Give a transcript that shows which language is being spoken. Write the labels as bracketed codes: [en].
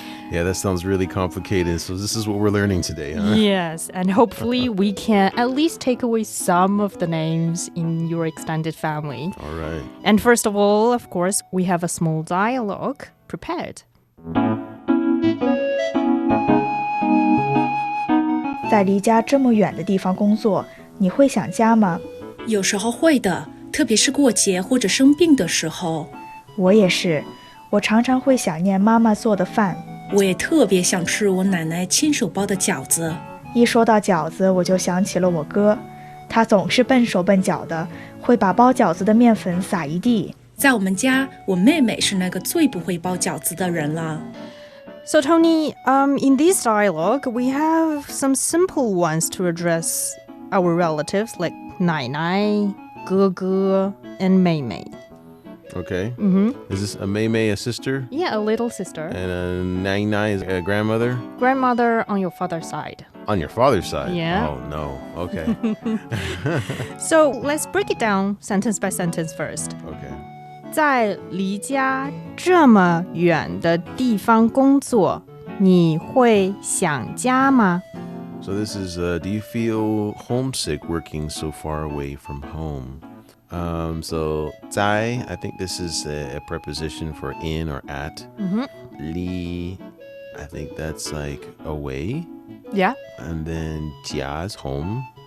[en] Yeah, that sounds really complicated. So this is what we're learning today, huh? Yes, and hopefully we can at least take away some of the names in your extended family. All right. And first of all, of course, we have a small dialogue prepared. [zh] 在离家这么远的地方工作，你会想家吗？有时候会的，特别是过节或者生病的时候。我也是，我常常会想念妈妈做的饭。我也特别想吃我奶奶亲手包的饺子。一说到饺子，我就想起了我哥，他总是笨手笨脚的，会把包饺子的面粉撒一地。在我们家，我妹妹是那个最不会包饺子的人了。 [en] So Tony, in this dialogue, we have some simple ones to address our relatives like 奶奶、哥哥 and 妹妹。 Okay. Is this a Mei Mei a sister? Yeah, a little sister. And a Nai Nai is a grandmother? Grandmother on your father's side. On your father's side? Yeah. Oh, no. Okay. So let's break it down sentence by sentence first. Okay. [zh] 在离家这么远的地方工作，你会想家吗？ [en] So this is, do you feel homesick working so far away from home? So 在, I think this is a preposition for in or at. Li, I think that's away. Yeah. And then 家 is home.